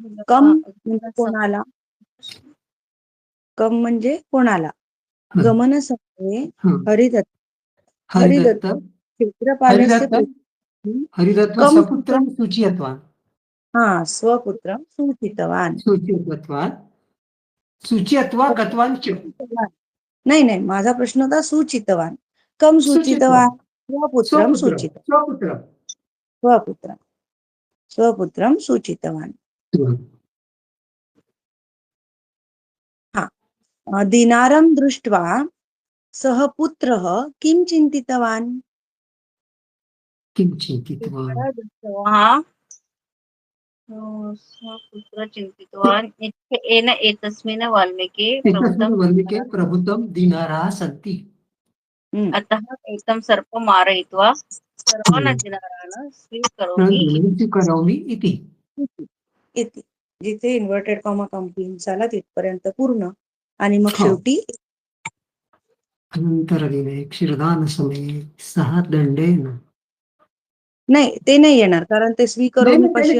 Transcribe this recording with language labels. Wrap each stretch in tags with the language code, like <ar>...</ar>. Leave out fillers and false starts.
<mr>कम म्हणजे कोणाला? कम म्हणजे कोणाला? हं.</mr> <sa>गमनसमये हं. हरिदत्त हरिदत्त क्षेत्रपालस्य हरिदत्त कम सपुत्रं सूचयितवान्. स्वपुत्रं सूचितवान्. सूचयित्वान् सूचयित्वा गतवान् च.</sa> <mr>नाही, माझा प्रश्न होता सूचितवान्.</mr> <sa>कम सूचितवान्? स्वपुत्रं सूचितवान्. स्वपुत्रं सूचितवान्. दिनारं दृष्ट्वा सः पुत्रः किं चिन्तितवान्? किं चिन्तितवान्? पुत्र चिन्तितवान् येन एतस्मिन् वाल्मीकि एकस्मिन् वाल्मीके प्रभुतं दिनाराः सन्ति. अतः एकं सर्पं मारयित्वा सर्वान् दिनारान् स्वीकरोमि इति.</sa> <mr>जिथे इन्व्हर्टेड कॉमा कंप्लीट झाला तिथपर्यंत पूर्ण आणि मग शेवटी</mr> <sa>अनंतरदिने क्षीरदानसमये सः दंडेन.</sa> <mr>नाही, ते नाही येणार कारण ते स्वीकरोमी पाशी</mr>